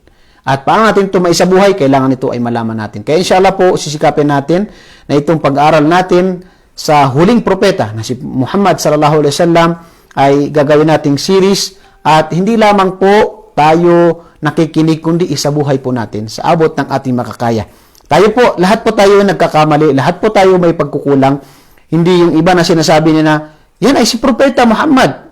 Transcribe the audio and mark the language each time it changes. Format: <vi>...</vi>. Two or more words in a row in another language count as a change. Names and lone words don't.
<tl>At paano natin ito maisabuhay? Kailangan ito ay malaman natin. Kaya inshallah po, sisikapin natin na itong pag-aaral natin sa huling propeta na si Muhammad</tl> <ar>sallallahu alaihi wasallam</ar> <tl>ay gagawin nating series at hindi lamang po tayo nakikinig kundi isabuhay po natin sa abot ng ating makakaya. Tayo po, lahat po tayo nagkakamali, lahat po tayo may pagkukulang. Hindi yung iba na sinasabi niya na, yan ay si Propeta Muhammad.</tl>